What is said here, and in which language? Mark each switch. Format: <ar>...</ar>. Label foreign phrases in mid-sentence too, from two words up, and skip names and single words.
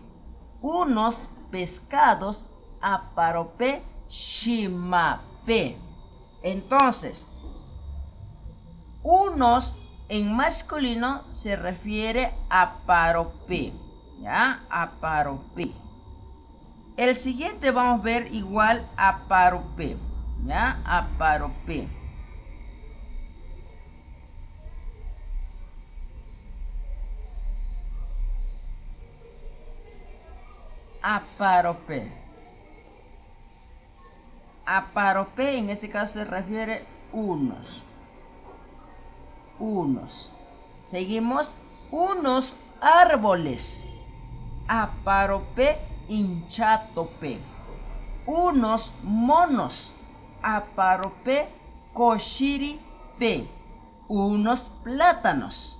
<es>Unos pescados,</es> <cni>aparope, shimape.</cni> <es>Entonces, unos en masculino se refiere a aparope, ¿ya? Aparope. El siguiente vamos a ver igual aparope, ¿ya?</es> <cni>Aparope. Aparope.</cni> <es>Aparope en ese caso se refiere unos. Unos. Seguimos, unos árboles.</es> <cni>Aparope, inchatope.</cni> <es>Unos monos.</es> <cni>aparope koshiripe,</cni> <es>unos plátanos.</es>